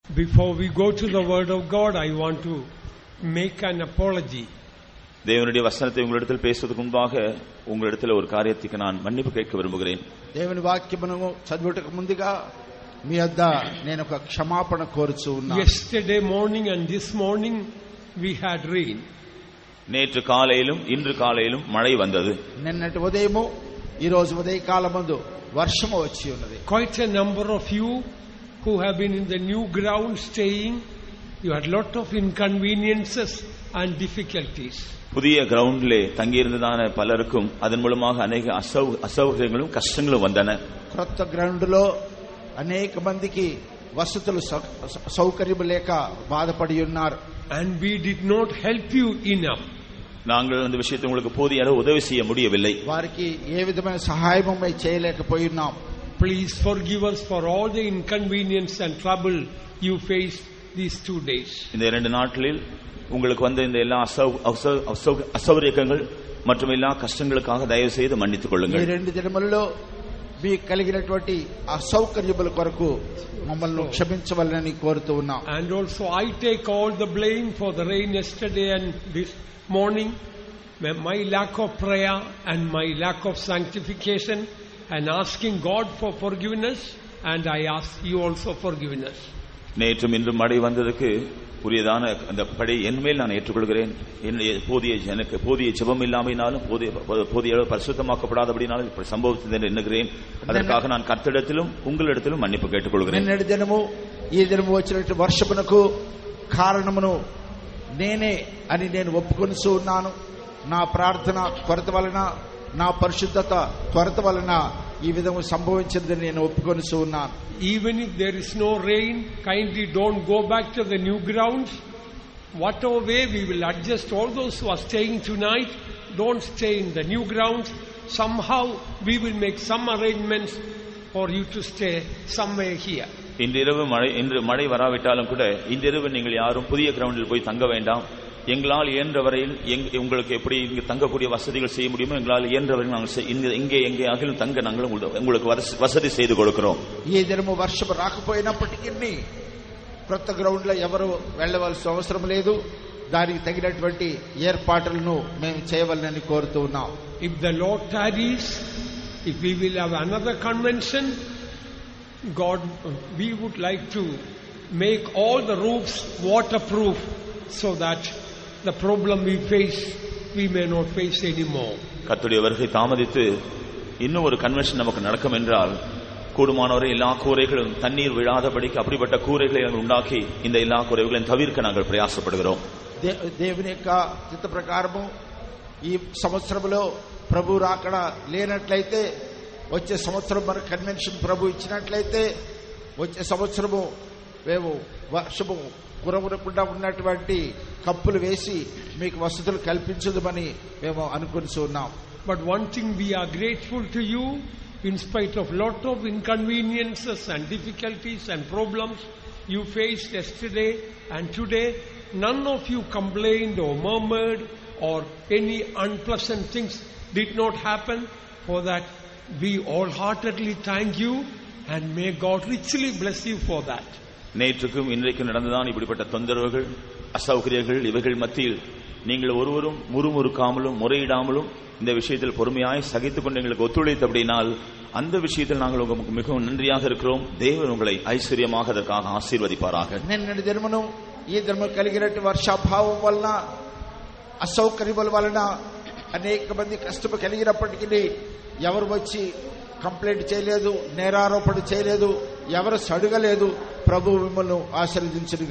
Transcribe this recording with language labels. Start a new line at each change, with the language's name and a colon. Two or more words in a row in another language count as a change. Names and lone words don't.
English: Before we go to the word of God, I want to make an apology.
Tamil: தேவனுடைய வசனத்தை உங்களிடத்தில் பேசுவதற்கு முன்பாக உங்களிடத்தில் ஒரு காரியத்துக்கு நான் மன்னிப்பு கேட்க விரும்புகிறேன்.
Telugu: దేవుని వాక్యమును చదువుటకు ముందుగా మీ వద్ద నేను ఒక క్షమాపణ కోరుచు ఉన్నాను.
English: Yesterday morning and this morning we had rain.
Tamil: நேற்று காலையிலும் இன்று காலையிலும் மழை வந்தது.
Telugu: నిన్నటి ఉదయము ఈ రోజు ఉదయకాలమందు వర్షము వచ్చి ఉన్నది.
English: Quite a number of you who have been in the new ground staying, you had lot of inconveniences and difficulties.
Tamil: புதிய கிரவுண்டிலே தங்கியிருந்ததான பலருக்கும் அதன் மூலமாக அநேக அசௌகரியங்களும் கஷ்டங்களும் வந்தன.
Telugu: కొత్త గ్రౌండ్ లో అనేక మందికి వసతులు సౌకర్యం లేక బాధపడి ఉన్నారు.
English: And we did not help you enough.
Tamil: நாங்கள் அந்த விஷயத்தை உங்களுக்கு போதிய அளவு உதவி செய்ய முடியவில்லை.
Telugu: వారికి ఏ విధమైన సహాయం చేయలేకపోయినాం.
English: Please forgive us for all the inconvenience and trouble you faced these 2 days.
Tamil: இந்த 2 நாட்களில் உங்களுக்கு வந்த இந்த எல்லா அசௌகரியங்கள் மற்றும் எல்லா கஷ்டங்களுக்காக தயவு செய்து மன்னித்துக் கொள்ளுங்கள்.
Telugu: ఈ 2 దినములలో మీకు కలిగినటువంటి అసౌకర్యముల కొరకు మమ్మల్ని క్షమించవలెనని కోరుతూ ఉన్నాం.
English: And also I take all the blame for the rain yesterday and this morning, my lack of prayer and my lack of sanctification and asking God for forgiveness, and I ask you also forgiveness.
Tamil: நேற்றும் இன்று மழை வந்ததுக்கு புரியதான அந்த படை என்மேல் நான் ஏற்றுக்கொள்கிறேன். எனக்கு போதிய ஜெபம் இல்லாமையினாலும் போதிய அளவு பரிசுத்தமாக்கப்படாதபடினாலும் இப்படி சம்பவித்தது என்று எண்ணுகிறேன். அதற்காக நான் கர்த்தரிடத்திலும் உங்களிடத்திலும் மன்னிப்பு கேட்டுக்கொள்கிறேன்.
Telugu: నిన్నటి దినము ఈ దినము వచ్చినట్టు వర్షమునకు కారణమును నేనే అని నేను ఒప్పుకొనిస్తూ ఉన్నాను. నా ప్రార్థన కొరత వలన, నా పరిశుద్ధత కొరత వలన ఈ విధము సంభవించిందని నేను ఒప్పుకొనిస్తూ ఉన్నాను.
English: Even if there is no rain, kindly don't go back to the new grounds. Whatever way we will adjust all those who are staying tonight, don't stay in the new grounds. Somehow we will make some arrangements for you to stay somewhere here.
Tamil: இன்று மழை வராவிட்டாலும் கூட இன்றிரவு நீங்கள் யாரும் புதிய கிரவுண்டில் போய் தங்க வேண்டாம். எங்களால் இயன்ற வரையில் உங்களுக்கு எப்படி இங்கு தங்கக்கூடிய வசதிகள் செய்ய முடியுமோ எங்களால் இயன்ற வரையில் நாங்கள் இங்கே எங்கே அகிலும் தங்க நாங்கள் உங்களுக்கு வசதி செய்து கொடுக்கிறோம்.
Telugu: ఈ దినము వర్షం రాకపోయినప్పటికీ కొత్త గ్రౌండ్ లో ఎవరు వెళ్ళవలసిన అవసరం లేదు. దానికి తగినటువంటి ఏర్పాట్లను మేము చేయవలనని కోరుతూ ఉన్నాం.
English: If the Lord tarries, if we will have another convention, God, we would like to make all the roofs waterproof so that the problem we face, we may not face anymore.
Tamil: கர்த்தருடைய வருகை தாமதித்து இன்னும் ஒரு கன்வென்ஷன் நமக்கு நடக்கும் என்றால் கூடுமானவரை எல்லா கூரைகளும் தண்ணீர் விழாதபடிக்கு அப்படிப்பட்ட கூரைகளை நாங்கள் உண்டாக்கி இந்த எல்லா கூரைகளையும் தவிர்க்க நாங்கள் பிரயாசப்படுகிறோம்.
Telugu: దేవుని యొక్క చిత్త ప్రకారము ఈ సంవత్సరంలో ప్రభు రాకడ లేనట్లయితే, వచ్చే సంవత్సరం మన కన్వెన్షన్ ప్రభు ఇచ్చినట్లయితే వచ్చే సంవత్సరము మేము వర్షము కురవకుండా ఉన్నటువంటి కప్పులు వేసి మీకు వసతులు కల్పించదుమని మేము అనుకుంటున్నాం.
English: But one thing we are grateful to you, in spite of lot of inconveniences and difficulties and problems you faced yesterday and today, none of you complained or murmured or any unpleasant things did not happen. For that we wholeheartedly thank you and may God richly bless you for that.
Tamil: நேற்றுக்கும் இன்றைக்கும் நடந்ததான் இப்படிப்பட்ட தொந்தரவுகள் அசௌகரியங்கள் இவைகள் மத்தியில் நீங்கள் ஒருவரும் முறுமுறுக்காமலும் முறையிடாமலும் இந்த விஷயத்தில் பொறுமையாய் சகித்துக் கொண்டு எங்களுக்கு ஒத்துழைத்தபடினால் அந்த விஷயத்தில் நாங்கள் உங்களுக்கு மிகவும் நன்றியாக இருக்கிறோம். தேவன் உங்களை ஐஸ்வர்யமாக அதற்காக ஆசீர்வதிப்பாராக.
Telugu: నిన్నటి దినమును ఈ దినము కలిగినట్టు వర్షాభావం వలన అసౌకర్యముల వలన అనేక మంది కష్టం కలిగినప్పటికీ ఎవరు వచ్చి కంప్లైంట్ చేయలేదు, నేరారోపణ చేయలేదు, ఎవరు సడుగలేదు. ప్రభు మిమ్మల్ని ఆశీర్వదించునుగాక.